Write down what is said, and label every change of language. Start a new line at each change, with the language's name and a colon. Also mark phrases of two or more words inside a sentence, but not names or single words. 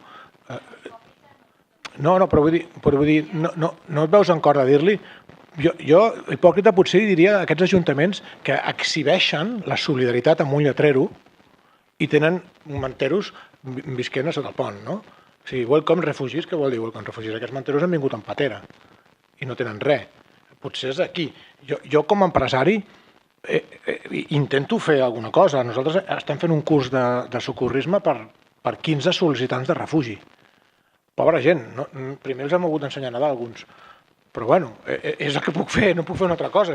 Catalan: No, però vull dir, no et veus en cor de dir-li Jo, hipòcrita, potser diria a aquests ajuntaments que exhibeixen la solidaritat amb un lletrero i tenen manteros visquent a sota el pont, no? O sigui,
English: welcome refugees,
Catalan: què vol dir
English: welcome refugees?
Catalan: Aquests manteros han vingut en patera i no tenen res. Potser és aquí. Jo com a empresari intento fer alguna cosa. Nosaltres estem fent un curs de socorrisme per 15 sol·licitants de refugi. Pobra gent. Primer els hem hagut d'ensenyar a nedar alguns. Però bueno, és el que puc fer, no puc fer una altra cosa.